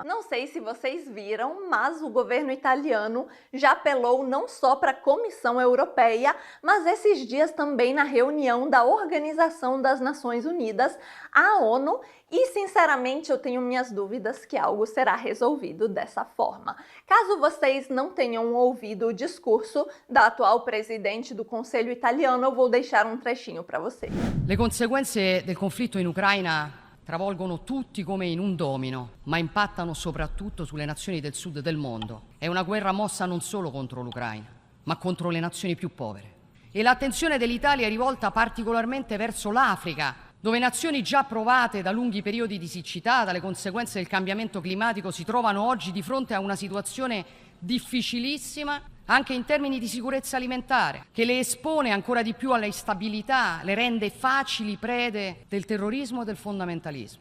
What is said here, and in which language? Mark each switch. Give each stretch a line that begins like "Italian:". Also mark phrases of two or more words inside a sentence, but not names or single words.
Portuguese: Não sei se vocês viram, mas o governo italiano já apelou não só para a Comissão Europeia, mas esses dias também na reunião da Organização das Nações Unidas, a ONU, e sinceramente eu tenho minhas dúvidas que algo será resolvido dessa forma. Caso vocês não tenham ouvido o discurso da atual presidente do Conselho italiano, eu vou deixar um trechinho para vocês.
Italian: Le conseguenze del conflitto in Ucraina travolgono tutti come in un domino, ma impattano soprattutto sulle nazioni del sud del mondo. È una guerra mossa non solo contro l'Ucraina, ma contro le nazioni più povere. E l'attenzione dell'Italia è rivolta particolarmente verso l'Africa, dove nazioni già provate da lunghi periodi di siccità, dalle conseguenze del cambiamento climatico, si trovano oggi di fronte a una situazione difficilissima anche in termini di sicurezza alimentare, che le espone ancora di più alla instabilità, le rende facili prede del terrorismo e del fondamentalismo.